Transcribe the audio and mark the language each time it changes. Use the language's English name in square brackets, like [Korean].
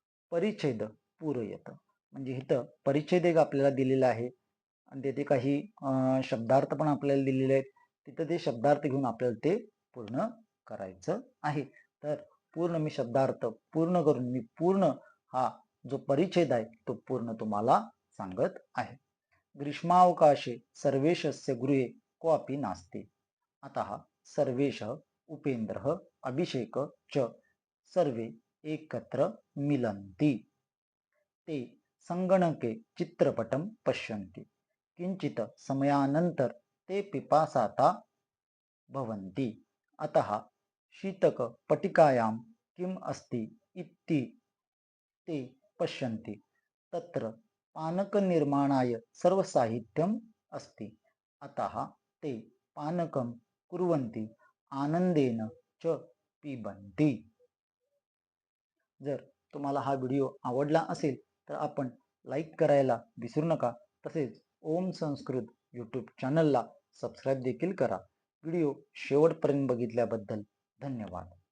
[Marathi] परिच्छेद पूरयत म्हणजे इथं परिच्छेद एक आपल्याला दिलेला आहे आणि तेथे काही शब्दार्थ पण आपल्याला दिलेले आहेत. तिथं ते शब्दार्थ घेऊन आपल्याला ते पूर्ण करायचं आहे. तर पूर्ण मी शब्दार्थ पूर्ण करून मी पूर्ण हा जो परिच्छेद आहे तो पूर्ण तुम्हाला सांगत आहे. [Sanskrit] ग्रीष्मावकाशे सर्वेशस्य गृहे कोऽपि नास्ति, अतः सर्वेशः उपेन्द्रः अभिषेक च सर्वे एकत्र मिलन्ति. ते संगणके चित्रपटं पश्यन्ति, किंचित समयानंतर ते पिपासाता भवन्ति, अतः शीतकपटिकायां किम् अस्ति इति ते पश्यन्ति, तत्र पानकनिर्माणाय सर्वसाहित्यम् अस्ति, अतः ते पानकं कुर्वन्ति, आनंदेन च पिबन्ति. [Marathi] जर तुम्हाला हा व्हिडिओ आवडला असेल तर आपण लाईक करायला विसरू नका. तसेच ओम संस्कृत यूट्यूब चॅनलला सबस्क्राईब देखील करा. व्हिडिओ शेवटपर्यंत बघितल्याबद्दल धन्यवाद.